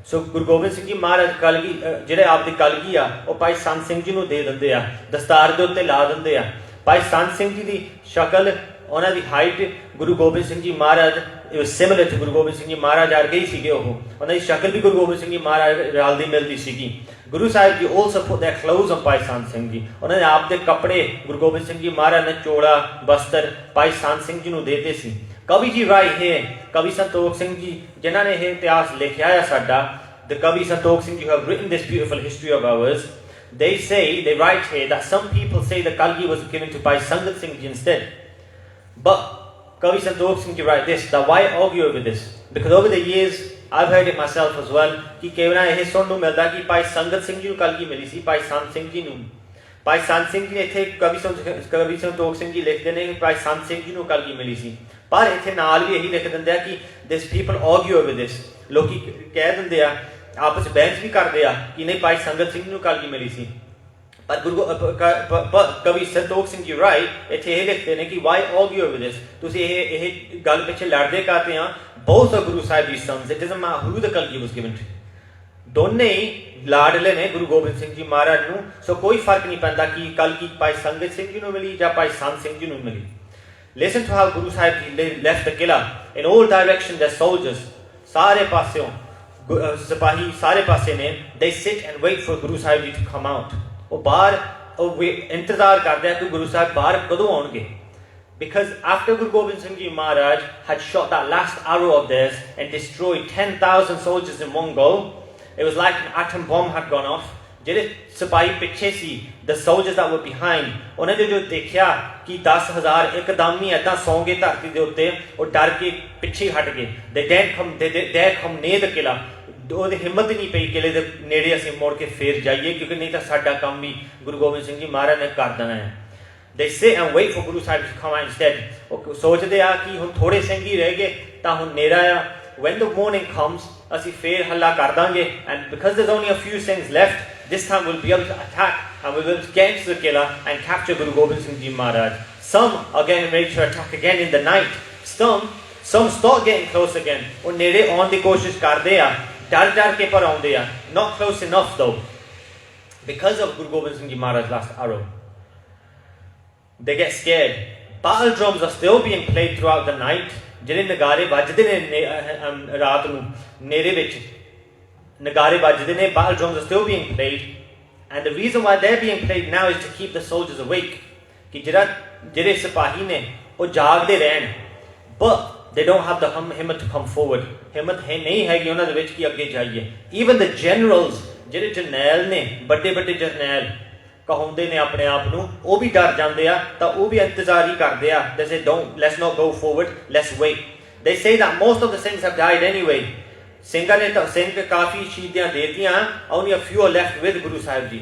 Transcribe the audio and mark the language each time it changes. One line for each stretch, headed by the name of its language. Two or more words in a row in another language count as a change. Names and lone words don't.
Punjabi: ਸੋ ਗੁਰੂ ਗੋਬਿੰਦ ਸਿੰਘ ਜੀ ਮਹਾਰਾਜ ਕਲਗੀ ਜਿਹੜੇ ਆਪਦੀ ਕਲਗੀ ਆ ਉਹ ਭਾਈ ਸੰਤ ਸਿੰਘ ਜੀ ਨੂੰ ਦੇ ਦਿੰਦੇ ਆ, ਦਸਤਾਰ ਦੇ ਉੱਤੇ ਲਾ ਦਿੰਦੇ ਆ। ਭਾਈ ਸੰਤ ਸਿੰਘ ਜੀ ਦੀ ਸ਼ਕਲ, ਉਹਨਾਂ ਦੀ ਹਾਈਟ ਗੁਰੂ ਗੋਬਿੰਦ ਸਿੰਘ ਜੀ ਮਹਾਰਾਜ
English: similar to
Punjabi: ਗੁਰੂ ਗੋਬਿੰਦ ਸਿੰਘ ਜੀ ਮਹਾਰਾਜ ਵਰਗੇ ਹੀ ਸੀਗੇ। ਉਹਨਾਂ ਦੀ ਸ਼ਕਲ ਵੀ ਗੁਰੂ ਗੋਬਿੰਦ ਸਿੰਘ ਜੀ ਮਹਾਰਾਜ ਰਲਦੀ ਮਿਲਦੀ ਸੀਗੀ। ਗੁਰੂ ਸਾਹਿਬ ਜੀ
English: also put their clothes on
Punjabi: ਭਾਈ ਸੰਤ ਸਿੰਘ ਜੀ, ਉਹਨਾਂ ਨੇ ਆਪ ਦੇ ਕੱਪੜੇ ਗੁਰੂ ਗੋਬਿੰਦ ਸਿੰਘ ਜੀ ਮਹਾਰਾਜ ਨੇ ਚੋਲਾ ਬਸਤਰ ਭਾਈ ਸੰਤ ਸਿੰਘ ਜੀ ਨੂੰ ਦੇਤੇ ਸੀ। ਕਵੀ ਜੀ ਰਾਏ ਹੈ, ਕਵੀ ਸੰਤੋਖ ਸਿੰਘ ਜੀ ਜਿਨ੍ਹਾਂ ਨੇ ਇਹ ਇਤਿਹਾਸ ਲਿਖਿਆ ਆ ਸਾਡਾ,
English: the ਕਵੀ ਸੰਤੋਖ ਸਿੰਘ ਜੀ who have written this beautiful history of ours, they write here that some people say that Kalgi was given to Bhai Sangat Singh Ji instead. But Kavi Santokh Singh Ji write this, that why argue over this? Because over the years I've heard it myself as well
Punjabi: ਕਿ ਕਈ ਬਾਰ ਇਹ ਸੁਣਨ ਨੂੰ ਮਿਲਦਾ कि ਭਾਈ ਸੰਗਤ ਸਿੰਘ ਜੀ ਨੂੰ ਕਲਗੀ ਮਿਲੀ ਸੀ, ਭਾਈ ਸੰਤ ਸਿੰਘ ਜੀ ਨੂੰ। ਭਾਈ ਸੰਤ ਸਿੰਘ ਜੀ ਨੇ ਇੱਥੇ ਕਵੀ ਸੰਤੋਖ ਸਿੰਘ ਜੀ ਲਿਖਦੇ ਨੇ ਕਿ ਭਾਈ ਸੰਤ ਸਿੰਘ ਜੀ ਨੂੰ ਕਲਗੀ ਮਿਲੀ ਸੀ, ਪਰ ਇੱਥੇ ਨਾਲ ਵੀ ਇਹੀ ਲਿਖ ਦਿੰਦੇ ਆ ਕਿ
English: this people argue over this,
Punjabi: ਲੋਕੀ ਕਹਿ ਦਿੰਦੇ ਆ, ਆਪਸ ਬਹਿਸ ਵੀ ਕਰਦੇ ਆ ਕਿ ਨਹੀਂ ਭਾਈ ਸੰਗਤ ਸਿੰਘ ਨੂੰ ਕਲਗੀ ਮਿਲੀ ਸੀ। ਪਰ ਕਵੀ ਸੰਤੋਖ ਸਿੰਘ ਜੀ ਰਾਏ ਇੱਥੇ ਇਹ ਲਿਖਦੇ ਨੇ ਕਿ
English: why argue over this,
Punjabi: ਤੁਸੀਂ ਇਹ ਗੱਲ ਪਿੱਛੇ ਲੜਦੇ ਕਰਦੇ ਆ।
English: both are Guru Sahib Ji's sons, it doesn't matter who the Kalgi was given to,
Punjabi: ਦੋਨੇ ਹੀ ਲਾਡਲੇ ਨੇ ਗੁਰੂ ਗੋਬਿੰਦ ਸਿੰਘ ਜੀ ਮਹਾਰਾਜ ਨੂੰ। ਸੋ ਕੋਈ ਫਰਕ ਨਹੀਂ ਪੈਂਦਾ ਕਿ ਕਲਗੀ ਭਾਈ ਸੰਗਤ ਸਿੰਘ ਜੀ ਨੂੰ ਮਿਲੀ ਜਾਂ ਭਾਈ ਸੰਤ ਸਿੰਘ ਜੀ ਨੂੰ ਮਿਲੀ।
English: Listen to how Guru Sahib Ji left the Qila. In all directions their soldiers,
Punjabi: ਸਾਰੇ ਪਾਸਿਓਂ ਸਿਪਾਹੀ ਸਾਰੇ ਪਾਸੇ ਨੇ,
English: they sit and wait for Guru Sahib Ji to come out.
Punjabi: ਉਹ ਬਾਹਰ ਇੰਤਜ਼ਾਰ ਕਰਦੇ ਆ ਕਿ ਗੁਰੂ ਸਾਹਿਬ ਬਾਹਰ ਕਦੋਂ ਆਉਣਗੇ।
English: Because after Guru Gobind Singh Ji Maharaj had shot that last arrow of theirs and destroyed 10,000 soldiers in one go, it was like an atom bomb had gone off.
Punjabi: ਜਿਹੜੇ ਸਿਪਾਹੀ ਪਿੱਛੇ ਸੀ,
English: the soldiers that were behind,
Punjabi: ਉਹਨਾਂ ਨੇ ਜੋ ਦੇਖਿਆ ਕਿ 10,000 ਇੱਕਦਮ ਹੀ ਏਦਾਂ ਸੌਂ ਗਏ ਧਰਤੀ ਦੇ ਉੱਤੇ, ਉਹ ਡਰ ਕੇ ਪਿੱਛੇ ਹਟ ਗਏ।
English: they dared come near the Qila.
Punjabi: ਉਹਦੀ ਹਿੰਮਤ ਹੀ ਨਹੀਂ ਪਈ ਕਿਲੇ ਦੇ ਨੇੜੇ ਅਸੀਂ ਮੁੜ ਕੇ ਫੇਰ ਜਾਈਏ, ਕਿਉਂਕਿ ਨਹੀਂ ਤਾਂ ਸਾਡਾ ਕੰਮ ਵੀ ਗੁਰੂ ਗੋਬਿੰਦ ਸਿੰਘ ਜੀ ਮਹਾਰਾਜ ਨੇ ਕਰ ਦੇਣਾ ਹੈ।
English: They sit and wait for Guru Sahib to come out instead.
Punjabi: ਉਹ ਸੋਚਦੇ ਆ ਕਿ ਹੁਣ ਥੋੜੇ ਸਿੰਘ ਹੀ ਰਹਿ ਗਏ ਤਾਂ ਹੁਣ ਨੇਰਾ ਆ,
English: when the morning comes
Punjabi: ਅਸੀਂ ਫੇਰ ਹੱਲਾ ਕਰ ਦਾਂਗੇ,
English: and because there's only a few Singhs left, this time we'll be able to attack and we'll be able to get into the Qila and capture Guru Gobind Singh Ji Maharaj. Some are getting ready to attack again in the night. Some start getting close again.
Punjabi: ਉਹ ਨੇੜੇ ਆਉਣ ਦੀ ਕੋਸ਼ਿਸ਼ ਕਰਦੇ ਆ, ਡਰ ਕੇ ਪਰ ਆਉਂਦੇ ਆ,
English: not close enough though, because of Guru Gobind Singh Ji Maharaj's last arrow. They get scared. Battle drums are still being played throughout the night.
Punjabi: ਜਿਹੜੇ ਨਗਾਰੇ ਵੱਜਦੇ ਨੇ ਰਾਤ ਨੂੰ ਨੇਰੇ ਵਿੱਚ ਨਗਾਰੇ ਵੱਜਦੇ ਨੇ,
English: battle drums are still being played, and the reason why they're being played now is to keep the soldiers awake,
Punjabi: ਕਿ ਜਿਹੜੇ ਸਿਪਾਹੀ ਨੇ ਉਹ ਜਾਗਦੇ ਰਹਿਣ।
English: But they don't have the himmat to come forward.
Punjabi: ਹਿੰਮਤ ਹੈ ਨਹੀਂ ਹੈਗੀ ਉਹਨਾਂ ਦੇ ਵਿੱਚ ਕਿ ਅੱਗੇ ਜਾਈਏ।
English: Even the generals,
Punjabi: ਜਿਹੜੇ ਜਰਨੈਲ ਨੇ, ਵੱਡੇ ਜਰਨੈਲ ਕਹਾਉਂਦੇ ਨੇ ਆਪਣੇ ਆਪ ਨੂੰ, ਉਹ ਵੀ ਡਰ ਜਾਂਦੇ ਆ, ਤਾਂ ਉਹ ਵੀ ਇੰਤਜ਼ਾਰ ਹੀ ਕਰਦੇ ਆ।
English: They say let's not go forward, let's wait. They say that most of the Singhs have died anyway.
Punjabi: ਸਿੰਘਾਂ ਨੇ ਤਾਂ ਸਿੰਘ ਕਾਫੀ ਸ਼ਹੀਦੀਆਂ ਦੇਤੀਆਂ,
English: only a few are left with Guru Sahib Ji.